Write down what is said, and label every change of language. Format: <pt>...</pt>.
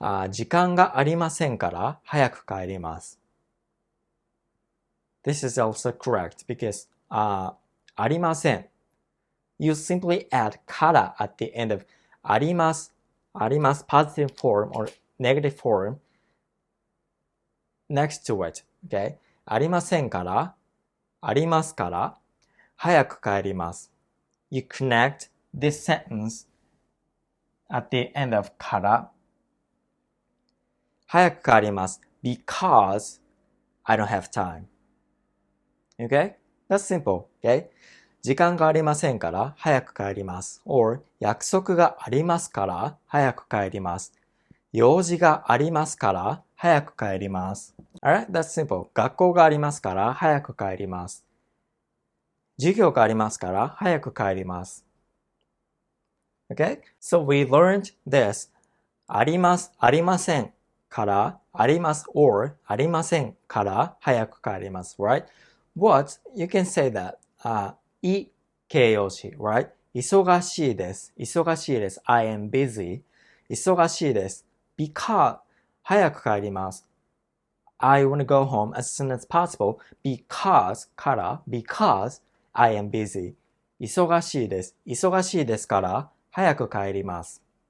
<ja>時間がありませんから早く帰ります。</ja> <en>This is also correct because ありません。 You simply add から at the end of あります positive form or negative form next to it. Okay?</en> <ja>ありませんからありますから早く帰ります。</ja> <en>You connect this sentence at the end of</en> <ja>から早く帰ります</ja> <en>because I don't have time. Okay? That's simple. Okay?</en> <ja>時間がありませんから早く帰ります。or 約束がありますから早く帰ります。用事がありますから早く帰ります。</ja> <en>Alright? That's simple.</en> <ja>学校がありますから早く帰ります。授業がありますから早く帰ります。</ja> <en>Okay? So we learned this.</en> <ja>あります、ありませんからあります or ありませんから早く帰ります。</ja> <en>Right? What? You can say that. い形容詞 right?</en> <ja>忙しいです。忙しいです。</ja> <en>I am busy.</en> <ja>忙しいです。</ja> <en>because</en> <ja>早く帰ります。</ja> <en>I want to go home as soon as possible because から because I am busy.</en> <ja>忙しいです。忙しいですから早く帰ります。</ja>